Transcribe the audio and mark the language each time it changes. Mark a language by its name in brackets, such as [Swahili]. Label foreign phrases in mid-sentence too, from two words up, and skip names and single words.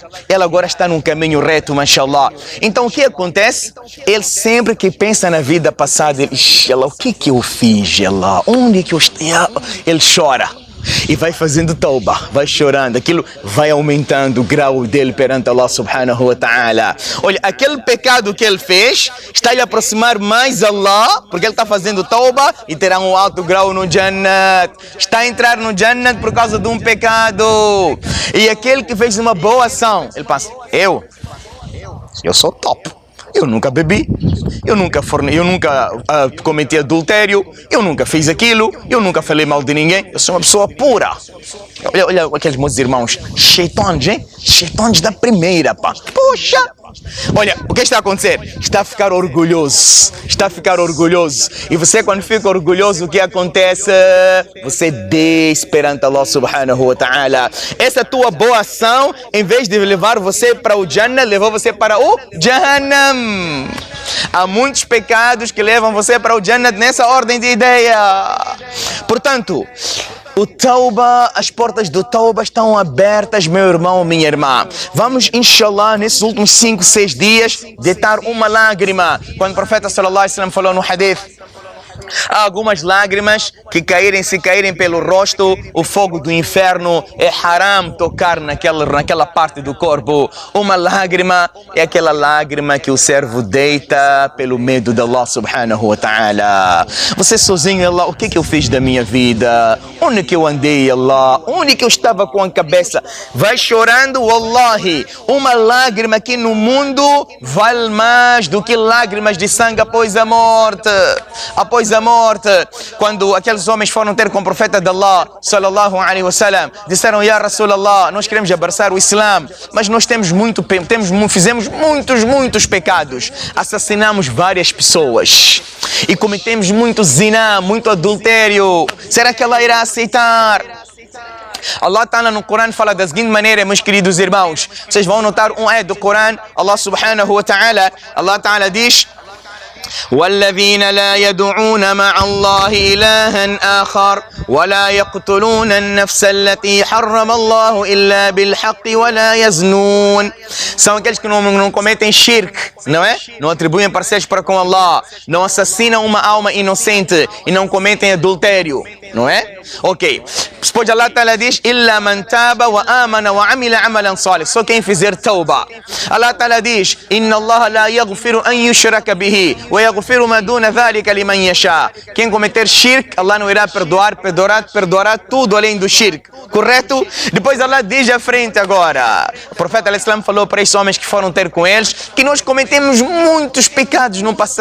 [Portuguese] Ele agora está num caminho reto, mashallah. Então o que acontece? Ele sempre que pensa na vida passada, ele, Allah, o que eu fiz, Allah? Onde que eu estou? Ele chora. E vai fazendo tauba, vai chorando, aquilo vai aumentando o grau dele perante [Arabic] الله سبحانه وتعالى. [Portuguese] Olha, aquele pecado que ele fez está a lhe aproximar mais a Allah, porque ele está fazendo tauba e terá um alto grau no Jannat. Está a entrar no Jannat por causa de um pecado. E aquele que fez uma boa ação, ele pensa, eu sou top. Eu nunca bebi, eu nunca cometi adultério, eu nunca fiz aquilo, eu nunca falei mal de ninguém, eu sou uma pessoa pura. Olha aqueles meus irmãos, cheitões, hein? Cheitões da primeira, pá. Poxa! Olha, o que está a acontecer? Está a ficar orgulhoso. Está a ficar orgulhoso. E você, quando fica orgulhoso, o que acontece? Você desce perante [Arabic] الله سبحانه وتعالى. [Portuguese] Essa tua boa ação, em vez de levar você para o Jannah, levou você para o Jahannam. Há muitos pecados que levam você para o Jannah nessa ordem de ideia. Portanto, o Tauba, as portas do Tauba estão abertas, meu irmão, minha irmã. Vamos, inshallah, nesses últimos 5, 6 dias, deitar uma lágrima. Quando o profeta [Arabic] صلى الله عليه وسلم [Portuguese] falou no hadith, há algumas lágrimas que se caírem pelo rosto, o fogo do inferno é haram tocar naquela parte do corpo. Uma lágrima é aquela lágrima que o servo deita pelo medo de [Arabic] الله سبحانه وتعالى. [Portuguese] Você sozinho, Allah, o que eu fiz da minha vida? Onde que eu andei, Allah? Onde que eu estava com a cabeça? Vai chorando, wallahi. Uma lágrima aqui no mundo vale mais do que lágrimas de sangue após a morte. Após a morte, quando aqueles homens foram ter com o profeta de Allah, [Arabic] صلى الله عليه وسلم, [Portuguese] disseram, [Arabic] يا رسول الله, [Portuguese] nós queremos abraçar o Islã, mas nós fizemos muitos pecados, assassinamos várias pessoas e cometemos muito zina, muito adultério. Será que Allah irá aceitar? [Arabic] الله تعالى [Portuguese] no Corão fala da seguinte maneira, meus queridos irmãos. Vocês vão notar um ayat do Corão, [Arabic] الله سبحانه وتعالى، الله تعالى [Portuguese] diz: [Arabic] والذين لا يدعون مع الله إلها آخر ولا يقتلون النفس التي حرم الله إلا بالحق ولا يزنون. [Portuguese] São aqueles que não cometem shirk, não é? Não atribuem parceiros para com Allah, não assassinam uma alma inocente e não cometem adultério, não é? Ok. Depois [Arabic] الله تعالى [Portuguese] diz: [Arabic] إلا من تاب وآمن وعمل عملا صالح. [Portuguese] Só quem fizer tauba. [Arabic] الله تعالى [Portuguese] diz: [Arabic] إن الله لا يغفر أن يشرك به ويغفر ما دون ذلك لمن يشاء. [Portuguese] Quem cometer shirk, Allah não irá perdoará tudo além do shirk. Correto? Depois Allah diz à frente agora. O profeta al-Islam falou para esses homens que foram ter com eles que nós cometemos muitos pecados no passado.